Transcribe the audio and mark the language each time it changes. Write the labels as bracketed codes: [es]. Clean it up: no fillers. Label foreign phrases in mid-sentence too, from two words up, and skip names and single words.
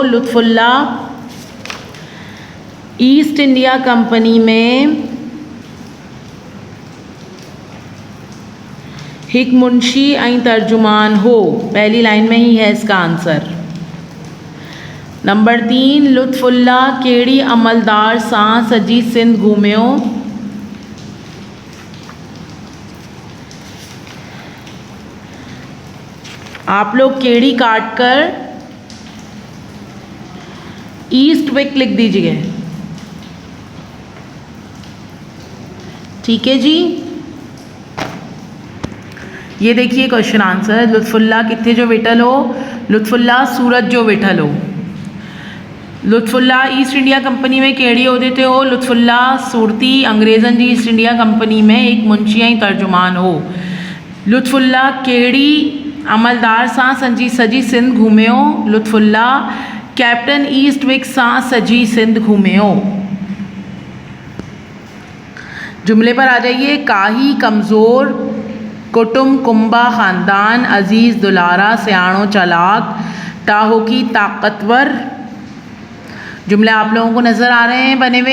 [sd] लुत्फुल्ला ईस्ट इंडिया कंपनी में एक मुंशी ऐं तर्जुमान हो। [ur] پہلی لائن میں ہی ہے اس کا آنسر. نمبر 3, [sd] लुत्फुल्ला केड़ी अमलदार सां सजी सिंध घूमियो। [ur] آپ لوگ کیڑی کاٹ کر ایسٹ وک لکھ دیجیے. ٹھیک ہے جی. یہ دیکھیے [en] question answer. [sd] लुत्फुल्ला कित्थे जो वेठल हो। लुत्फुल्ला सूरत जो वेठल हो। लुत्फुल्ला ईस्ट इंडिया कंपनी में केड़ी उहदे ते हो। लुत्फुल्ला सूरती अंग्रेज़नि जी ईस्ट इंडिया कंपनी में एक मुंशी ऐं तर्जुमान हो। लुत्फुल्ला केड़ी अमलदार सां सजी सिंध घूमियो। लुत्फुल्ला कैप्टन ईस्ट विक सां सजी सिंध घूमियो। [ur] جملے پر آ جائیے. [sd] काही कमज़ोर कुटुंब कुंबा ख़ानदान अजीज़ दुलारा सियाणो चालाक ताहो की ताकतवर। [ur] جملے آپ لوگوں کو نظر آ رہے ہیں بنے ہوئے.